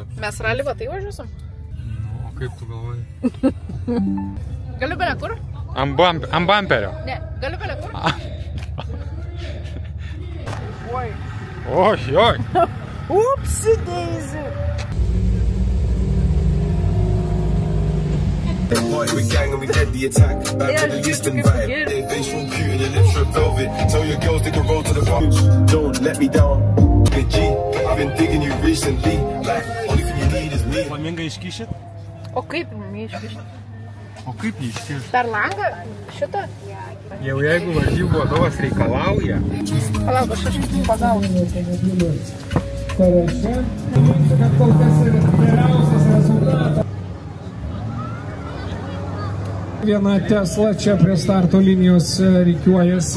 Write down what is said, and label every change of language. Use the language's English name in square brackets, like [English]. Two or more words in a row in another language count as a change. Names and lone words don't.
[Lithuanian] Mes rally va tai važiuosim? Nu, o kaip tu galvoji? Galiu bele kur? Ant bamperio. Ne, galiu bele kur? Oi. Oi. Upsi, Daisy. [English] Party with gang and we led the attack. Back to the eastern vibe. Their face so cute and your lips are velvet. Tell your girls they can roll to the front. Don't let me down. G, I've been digging you recently. Like, only thing you need is me. [Lithuanian] Flamingą iškišit? O kaip jį iškišti? O kaip jį iškišti? Dar langą? Šitą? Jau jeigu varžybų vadovas reikalauja. Palauk, aš pagausiu. Viena Tesla čia prie starto linijos rikiuojasi.